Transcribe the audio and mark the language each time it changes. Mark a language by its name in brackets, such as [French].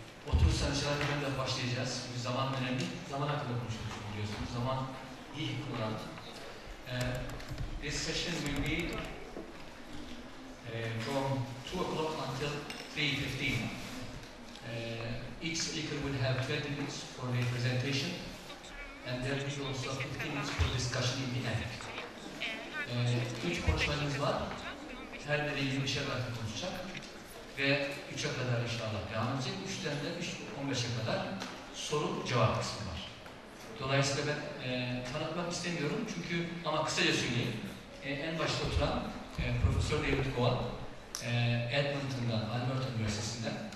[Turkish] Oturursanız şarkıdan başlayacağız. Çünkü zaman önemli. Zaman hakkında konuşuyoruz biliyorsunuz. Zaman iyi kullanılır. [English] This session will be from 2 o'clock until 3:15. Each speaker will have 20 minutes for their presentation, and there will be also 15 minutes for discussion in the end. [Turkish] 3 konuşmacımız var. Her biri 20'şer dakika konuşacak ve 3'e kadar inşallah devam edecek. 3'ten de 15'e kadar soru cevap kısmı var. Dolayısıyla ben tanıtmak istemiyorum çünkü ama kısaca söyleyeyim. En başta oturan Profesör David Gowan, Edmonton'dan, Alberta Üniversitesi'nden.